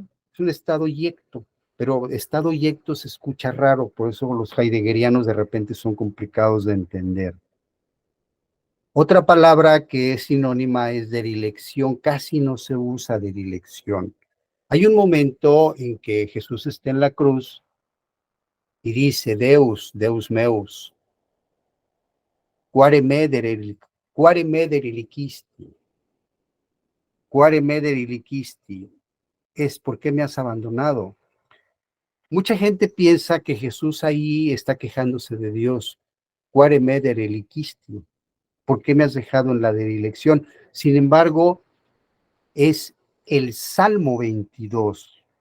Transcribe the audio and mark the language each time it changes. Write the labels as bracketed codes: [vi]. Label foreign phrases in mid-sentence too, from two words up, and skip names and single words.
[es] Es un estado yecto, pero estado yecto se escucha raro, por eso los heideggerianos de repente son complicados de entender. Otra palabra que es sinónima es derilección, casi no se usa derilección. Hay un momento en que Jesús está en la cruz y dice, [la] Deus, Deus meus, quare me derelicisti, quare me derelicisti, [es] es ¿por qué me has abandonado? Mucha gente piensa que Jesús ahí está quejándose de Dios. [la] Quare me derelicisti, [es] ¿por qué me has dejado en la derelición? [la] Sin embargo, es el Salmo 22.